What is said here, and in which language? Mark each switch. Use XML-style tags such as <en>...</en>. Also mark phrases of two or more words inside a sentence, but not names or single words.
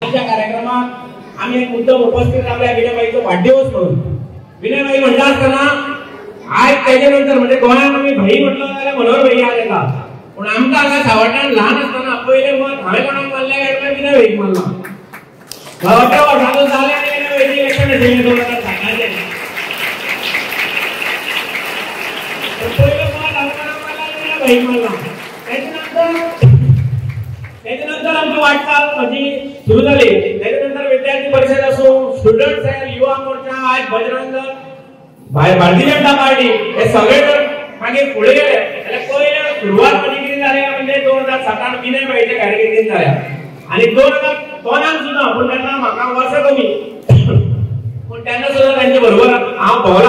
<mr>कार्यक्रमात आम्ही एक मुद्दा उपस्थित राहिला विनयबाईचा वाढदिवस म्हणून.</mr> <kok>विनयबाई म्हणला</kok> <mr>असताना आज त्याच्यानंतर म्हणजे गोंयात आम्ही भाई म्हटलं</mr> <kok>जाल्यार मनोहर भाई आले का, पण आमकां हांगा सावड्ड्यान ल्हान असताना पयले मत हांवें कोणाक मारले काय विनयबाईक मारला. गांवच्या वर्साचो जाले आनी विनयबाईची इलेक्शन आशिल्लें 2007 पयले मत हांवें कोणाक मारला विनयबाईक मारला.</kok> <mr>त्याच्यानंतर आमची वाटचाल माझी सुरू झाली. त्याच्यानंतर विद्यार्थी परिषद असो, स्टुडंट सेल,</mr> <kok>युवा मोर्चा, आज बजरंग, भारतीय जनता पार्टी हे सगळे जर मागीर फुडें गेले जाल्यार पयले सुरवात माझी कितें जाल्या म्हणजे 2007 विनयबाईच्या कारकिर्दीन जाल्या. आनी 2013 सुद्दां पूण तेन्ना म्हाका वर्स कमी, पूण तेन्ना सुद्दां तांचे बरोबर हांव भोंवला.</kok>